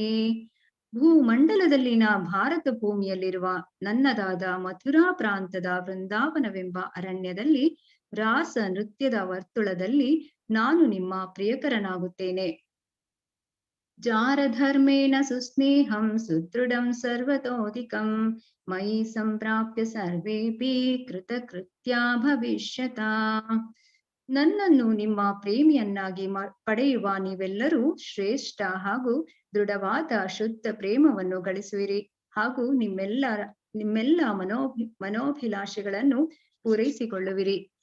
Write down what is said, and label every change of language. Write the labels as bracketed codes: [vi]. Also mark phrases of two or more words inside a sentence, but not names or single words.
[kn] ಭೂಮಂಡಲದಲ್ಲಿನ ಭಾರತ ಭೂಮಿಯಲ್ಲಿರುವ ನನ್ನದಾದ ಮಥುರಾ ಪ್ರಾಂತದ ವೃಂದಾವನವೆಂಬ ಅರಣ್ಯದಲ್ಲಿ ರಾಸ ನೃತ್ಯದ ವರ್ತುಳದಲ್ಲಿ ನಾನು ನಿಮ್ಮ ಪ್ರಿಯಕರನಾಗುತ್ತೇನೆ. [sa] ಜಾರಧರ್ಮೇಣ ಸುಸ್ನೇಹಂ ಸುದೃಢಂ ಸರ್ವತೋಧಿಕಂ ಮಯಿ ಸಂಪ್ರಾಪ್ಯ ಸರ್ವೇಪಿ ಕೃತಕೃತ್ಯಾ ಭವಿಷ್ಯತ. [kn] ನನ್ನನ್ನು ನಿಮ್ಮ ಪ್ರೇಮಿಯನ್ನಾಗಿ ಪಡೆಯುವ ನೀವೆಲ್ಲರೂ ಶ್ರೇಷ್ಠ ಹಾಗೂ ದೃಢವಾದ ಶುದ್ಧ ಪ್ರೇಮವನ್ನು ಗಳಿಸುವಿರಿ ಹಾಗೂ ನಿಮ್ಮೆಲ್ಲ ಮನೋಭಿಲಾಷೆಗಳನ್ನು ಪೂರೈಸಿಕೊಳ್ಳುವಿರಿ.